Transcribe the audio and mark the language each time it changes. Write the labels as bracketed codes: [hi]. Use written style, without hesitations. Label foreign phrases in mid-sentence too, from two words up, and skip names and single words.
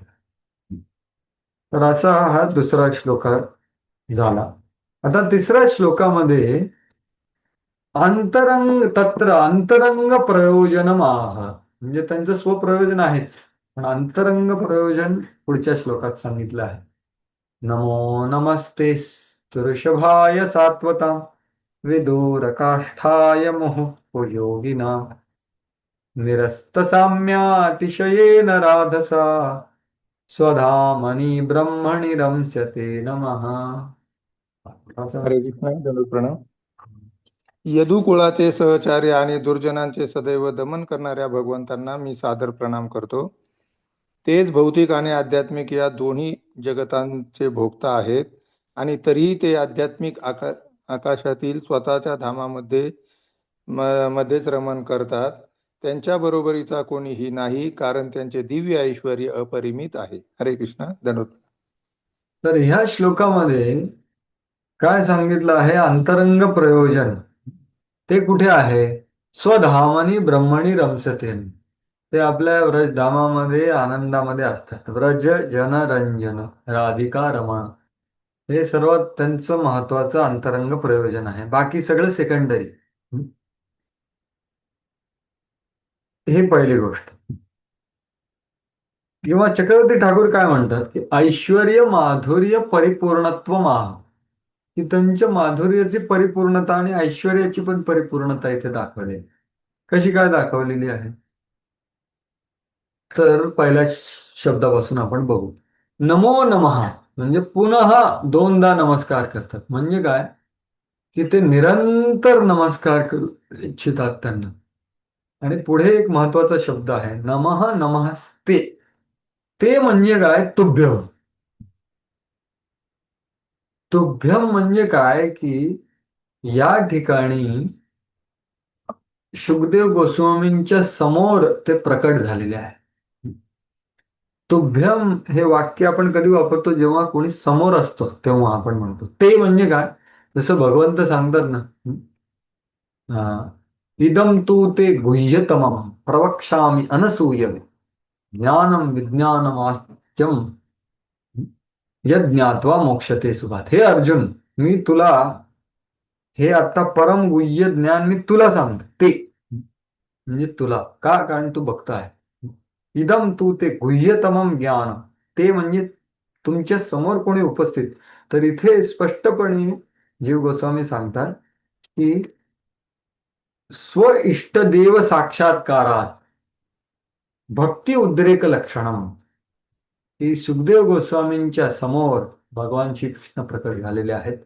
[mr] तर असा हा दुसरा श्लोक झाला. आता तिसऱ्या श्लोकामध्ये अंतरंग प्रयोजन आह, म्हणजे त्यांचं स्वप्रयोजन आहेच, पण अंतरंग प्रयोजन पुढच्या श्लोकात सांगितलं आहे. [sa] नमो नमस्ते ऋषभाय सात्वतां विदूर काष्ठाय मोह योगिना निरस्त साम्यातिशयेन राधसा स्वधामनी ब्रह्मणि रमस्यते नमः. [mr] हरे कृष्ण. दंडवत प्रणाम. यदुकुळाचे सहचार्य आणि दुर्जनांचे सदैव दमन करणाऱ्या भगवंतांना मी सादर प्रणाम करतो. तेच भौतिक आणि आध्यात्मिक या दोन्ही जगतांचे भोक्ता आहेत आणि तरीही ते आध्यात्मिक आकाशातील स्वतःच्या धामामध्ये मध्येच रमण करतात. त्यांच्या बरोबरीचा कोणीही नाही, कारण त्यांचे दिव्य ऐश्वर अपरिमित आहे. हरे कृष्ण. धन्यवाद. तर ह्या श्लोकामध्ये काय सांगितलं आहे? अंतरंग प्रयोजन ते कुठे आहे? [sa] स्वधामनी ब्रह्मणी रमसते, [mr] ते आपल्या व्रजधामामध्ये आनंदामध्ये असतात. व्रज जन रंजन राधिका रमण, हे सर्वात त्यांचं महत्वाचं अंतरंग प्रयोजन आहे. बाकी सगळं सेकंडरी. ही पहिली गोष्ट. किंवा चक्रवर्ती ठाकूर काय म्हणतात की [sa] ऐश्वर्य माधुर्य परिपूर्णत्व माह, [mr] की त्यांच्या माधुर्याची परिपूर्णता आणि ऐश्वर्याची पण परिपूर्णता इथे दाखवली. कशी काय दाखवलेली आहे? तर पहिल्या शब्दापासून आपण बघू. [sa] नमो नमः [mr] म्हणजे पुन्हा दोनदा नमस्कार करतात. म्हणजे काय की ते निरंतर नमस्कार करू इच्छितात त्यांना. आणि पुढे एक महत्वाचा शब्द आहे [sa] नमः नमस्ते. [mr] ते म्हणजे काय? तुभ्यम. तुभ्यम म्हणजे काय की या ठिकाणी शुकदेव गोस्वामींच्या समोर ते प्रकट झालेले आहे. तुभ्यम हे वाक्य आपण कधी वापरतो? जेव्हा कोणी समोर असतो तेव्हा आपण म्हणतो. ते म्हणजे काय? जसं भगवंत सांगतात ना, [sa] इदम तू ते गुह्यतमम प्रवक्ष्यामि अनसूयवे ज्ञानम विज्ञानमास्त्यम यद ज्ञात्वा मोक्षते सुभात. [mr] हे अर्जुन, मी तुला हे आता परम गुह्य ज्ञान मी तुला सांगतो. ते म्हणजे तुला का? कारण तू बघता आहे. [sa] इदम तू ते गुह्यतमम ज्ञान, [mr] ते म्हणजे तुमच्या समोर कोणी उपस्थित. तर इथे स्पष्टपणे जीव गोस्वामी सांगतात की [sa] स्व इष्टदेव साक्षात्कारात भक्ती उद्रेक लक्षणम, [mr] की सुखदेव गोस्वामींच्या समोर भगवान श्रीकृष्ण प्रकट झालेले आहेत.